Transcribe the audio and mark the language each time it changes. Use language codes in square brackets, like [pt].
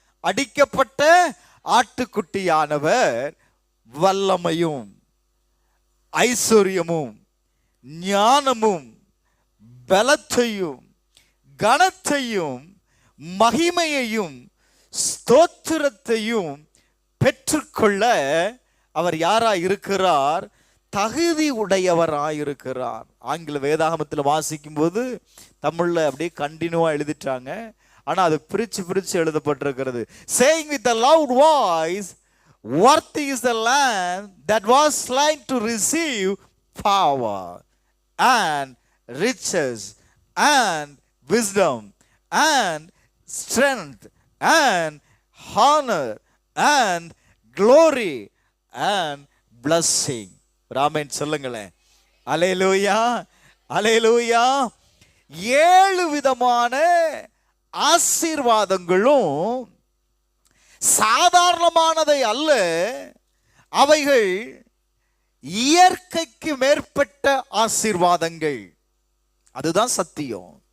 [ta] அடிக்கப்பட்ட ஆட்டுக்குட்டியானவர் வல்லமையும் ஐஸ்வர்யமும் ஞானமும் பலத்தையும் கனத்தையும் மகிமையையும் ஸ்தோத்திரத்தையும் பெற்றுக்கொள்ள அவர் யாராய் இருக்கிறார்? தகுதி உடையவராய் இருக்கிறார். ஆங்கில வேதாகமத்தில் வாசிக்கும் போது தமிழ்ல அப்படியே கண்டினியூவா எழுதிட்டாங்க. ஆனா அது பிரிச்சு எழுதப்பட்டிருக்கிறது. [en] saying with a loud voice, worthy is the lamb that was slain to receive power and riches and wisdom and strength and honor and glory and blessing. [ta] Raman சொல்லுங்களேன். அல்லேலூயா, அல்லேலூயா. 7 விதமான ஆசீர்வாதங்களும் சாதாரணமானதை அல்ல. அவைகள் இயற்கைக்கு மேற்பட்ட ஆசீர்வாதங்கள். அதுதான் சத்தியம்.